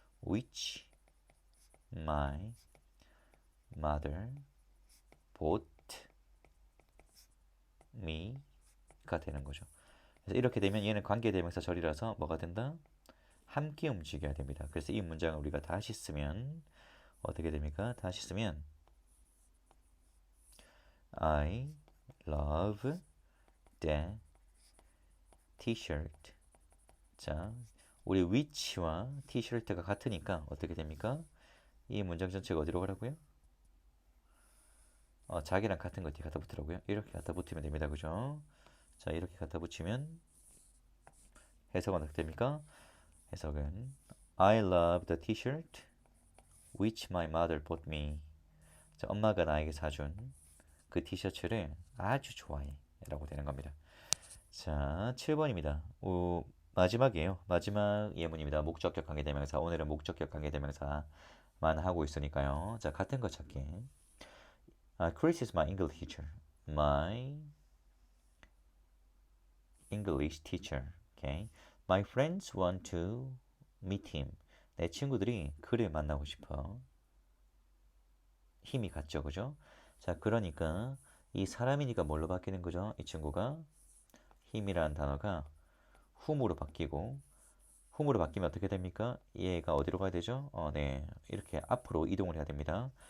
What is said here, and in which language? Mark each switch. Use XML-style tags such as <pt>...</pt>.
<en>Which my mother bought me가</en> <ko>되는 거죠. 그래서 이렇게 되면 얘는 관계대명사 절이라서 뭐가 된다? 함께 움직여야 됩니다. 그래서 이 문장을 우리가 다시 쓰면 어떻게 됩니까? 다시 쓰면</ko> <en>I love the t-shirt.</en> <ko>자, 우리 which와 t-shirt가 같으니까 어떻게 됩니까? 이 문장 전체가 어디로 가라고요? 자기랑 같은 것 뒤에 갖다 붙으라고요? 이렇게 갖다 붙이면 됩니다. 그죠? 자, 이렇게 갖다 붙이면 해석은 어떻게 됩니까? 해석은</ko> <en>I love the t-shirt which my mother bought me.</en> <ko>자, 엄마가 나에게 사준 그 티셔츠를 아주 좋아해 라고 되는 겁니다. 자, 7번입니다. 마지막이에요. 마지막 예문입니다. 목적격 관계대명사. 오늘은 목적격 관계대명사만 하고 있으니까요. 자, 같은 거 찾기.</ko> <en>Chris is my English teacher. My English teacher. Okay. My friends want to meet him.</en> <ko>내 친구들이 그를 만나고 싶어. 힘이 같죠, 그죠? 자, 그러니까 이 사람이니까 뭘로 바뀌는 거죠? 이 친구가 힘이라는 단어가 whom으로 바뀌고, whom으로 바뀌면 어떻게 됩니까? 얘가 어디로 가야 되죠? 네, 이렇게 앞으로 이동을 해야 됩니다.</ko>